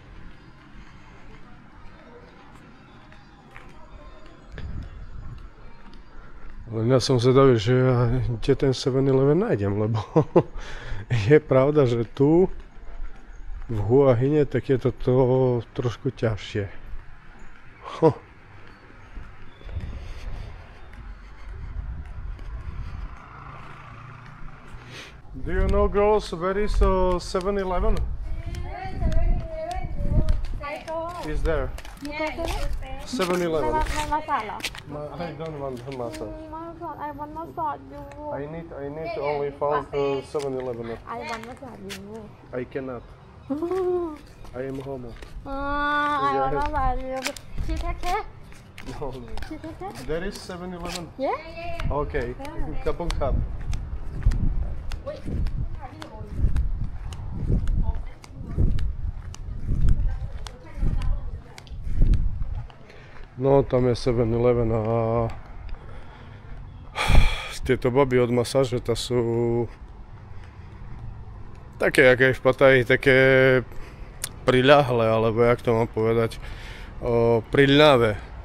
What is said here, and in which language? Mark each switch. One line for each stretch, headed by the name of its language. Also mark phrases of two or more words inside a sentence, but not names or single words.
Slovak: Len ja som zvedavý, že kde ten 7-Eleven nájdem, lebo je pravda, že tu v Huahine tak je to trošku ťažšie.
English: Do you know, girls, where is 7-Eleven? Is there? 7-Eleven. I don't want massage. I want massage you. I need only found 7-Eleven. I want massage you. I cannot. I am homo. I want massage you. She take care? No. She take care? There is 7-Eleven. Yeah? Okay. Kapong kap.
Slovak: No, tam je 7-Eleven a tieto baby od masáže, to sú také, aké v Pattaji, také priľahlé, alebo jak to mám povedať, priľnavé.